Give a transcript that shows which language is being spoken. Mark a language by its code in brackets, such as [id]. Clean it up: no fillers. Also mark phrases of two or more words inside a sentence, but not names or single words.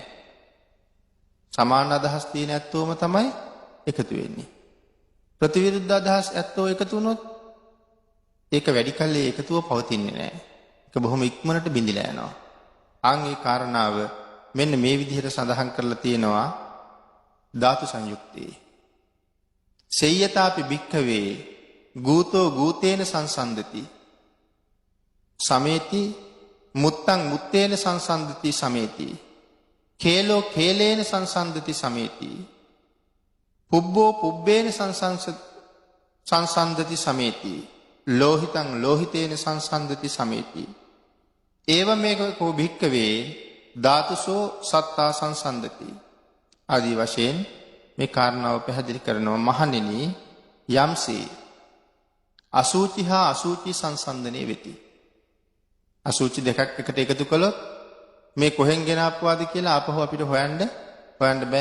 [si] සමාන අදහස් තියෙන ඇත්තෝම තමයි එකතු වෙන්නේ. ප්‍රතිවිරුද්ධ අදහස් ඇත්තෝ එකතු වුණොත් ඒක වැඩි කල්ලි එකතුව පවතින්නේ නැහැ. ඒක බොහොම ඉක්මනට බිඳිලා යනවා. ආන් ඒ කාරණාව මෙන්න මේ විදිහට සඳහන් කරලා තියෙනවා ධාතු සංයුක්තේ. [pi] සේයතාපි භික්ඛවේ ගූතෝ ගූතේන සංසන්දති සමේති මුත්තං මුත්තේන සංසන්දති සමේති කේලෝ කේලේන සංසන්දති සමේති පුබ්බෝ පුබ්බේන සංසන්දති සමේති ලෝහිතං ලෝහිතේන සංසන්දති සමේති ඒවමේකෝ භික්ඛවේ ධාතුසෝ සත්තා සංසන්දති [si] ආදී වශයෙන් මේ කාරණාව පැහැදිලි කරනවා. මහණෙනි යම්සේ අසුචි හා අසුචි සංසන්දනයේ වෙති. අසුචි දෙකක් එකට එකතු කළොත් මේ කොහෙන් ගෙනාපුවාද කියලා ආපහු අපිට හොයන්න බෑ.